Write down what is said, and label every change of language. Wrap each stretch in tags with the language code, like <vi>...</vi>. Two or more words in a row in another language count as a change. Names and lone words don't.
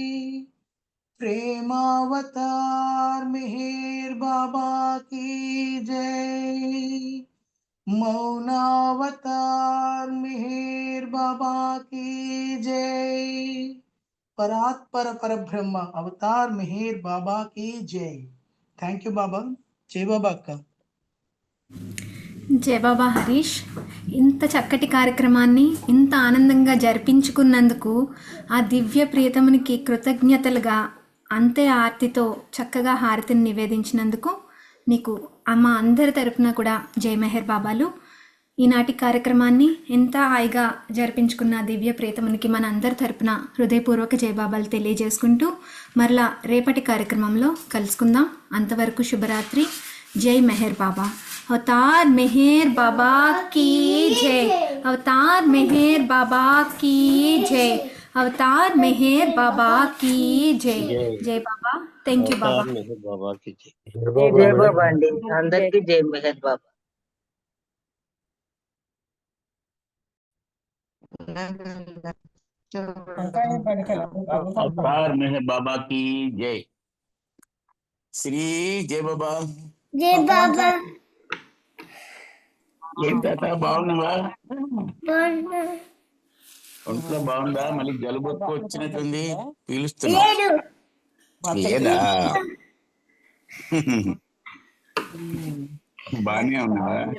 <hi>प्रेमावतार मेहर बाबा की जय। मौनावतार मेहर बाबा की जय। परात्पर परब्रह्म अवतार मेहर बाबा की जय।</hi> <en>thank you</en> <hi>बाबा। जय बाबा अक्का।</hi> <te>జయ బాబా హరీష్, ఇంత చక్కటి కార్యక్రమాన్ని ఇంత ఆనందంగా జరిపించుకున్నందుకు ఆ దివ్య ప్రియతమునికి కృతజ్ఞతలుగా అంతే ఆర్తితో చక్కగా హారతిని నివేదించినందుకు నీకు మా అందరి తరపున కూడా జై మెహర్ బాబాలు. ఈనాటి కార్యక్రమాన్ని ఎంత హాయిగా జరిపించుకున్న దివ్య ప్రియతమునికి మన అందరి తరపున హృదయపూర్వక జయబాబాలు తెలియజేసుకుంటూ మరలా రేపటి కార్యక్రమంలో కలుసుకుందాం. అంతవరకు శుభరాత్రి. జై మెహర్ బాబా.</te> <hi>अवतार मेहर बाबा की जय। अवतार मेहर बाबा की जय। अवतार मेहर बाबा की जय। जय बाबा।</hi> <en>thank you</en> <hi>बाबा। मेहर बाबा की जय।</hi> <te>జై బాబా అండి, అందరికీ జై మెహర్ బాబా.</te> <hi>अवतार मेहर बाबा की जय.</hi> <te>శ్రీ జై బాబా. జై బాబా. ఏం తాత బాగున్నావా? ఒంట్లో బాగుందా? మళ్ళీ జలుబు ఎక్కువ వచ్చినట్టుంది, పీలుస్తున్నా. లేదా బానే ఉన్నావా?</te>